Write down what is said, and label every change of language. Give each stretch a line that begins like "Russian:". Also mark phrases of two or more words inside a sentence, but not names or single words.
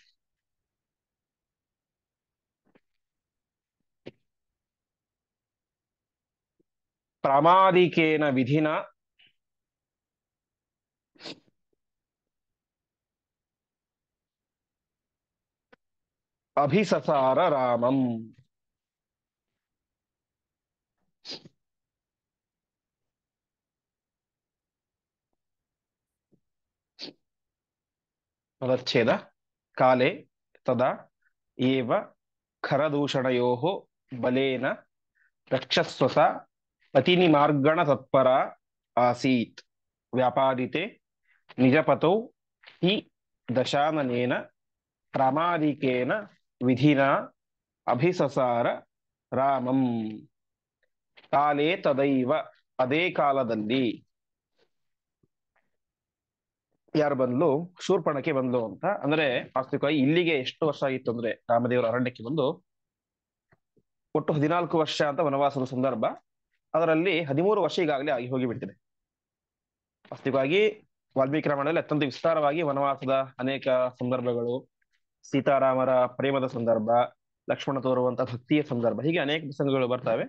Sanskrit: ಪ್ರಾಮಾದಿಕೇನ ವಿಧಿನ ಅಭಿಸಸಾರ ರಾಮಂ.
Kannada: ಪದಚ್ಛೇದ:
Sanskrit: ಕಾಲೇ ತದಾ ಏವ ಖರದೂಷಣಯೋಃ ಬಲೇನ ರಕ್ಷಸ್ವಸ ಪತಿನಿಮಾರ್ಗಣ ತತ್ಪರ ಆಸೀತ್ ವ್ಯಾಪಾದಿತೆ ನಿಜಪತೌ ಹಿ ದಶಾನನೇನ ಪ್ರಾಮಾದಿಕೇನ ವಿಧಿನ ಅಭಿಸಸಾರ ರಾಮಂ. ಕಾಲೇ ತದೈವ,
Kannada: ಅದೇ ಕಾಲದಲ್ಲಿ ಯಾರು ಬಂದ್ಲು? ಶೂರ್ಪಣಕ್ಕೆ ಬಂದ್ಲು ಅಂತ. ಅಂದ್ರೆ ವಾಸ್ತವಿಕವಾಗಿ ಇಲ್ಲಿಗೆ ಎಷ್ಟು ವರ್ಷ ಆಗಿತ್ತು ಅಂದ್ರೆ, ರಾಮದೇವರ ಅರಣ್ಯಕ್ಕೆ ಬಂದು ಒಟ್ಟು 14 ವರ್ಷ ಅಂತ ವನವಾಸದ ಸಂದರ್ಭ. ಅದರಲ್ಲಿ 13 ವರ್ಷ ಈಗಾಗಲೇ ಆಗಿ ಹೋಗಿಬಿಟ್ಟಿದೆ. ವಾಸ್ತವಿಕವಾಗಿ ವಾಲ್ಮೀಕಿ ರಾಮಾಯಣದಲ್ಲಿ ಅತ್ಯಂತ ವಿಸ್ತಾರವಾಗಿ ವನವಾಸದ ಅನೇಕ ಸಂದರ್ಭಗಳು, ಸೀತಾರಾಮರ ಪ್ರೇಮದ ಸಂದರ್ಭ, ಲಕ್ಷ್ಮಣ ತೋರುವಂತಹ ಭಕ್ತಿಯ ಸಂದರ್ಭ, ಹೀಗೆ ಅನೇಕ ಪ್ರಸಂಗಗಳು ಬರ್ತವೆ.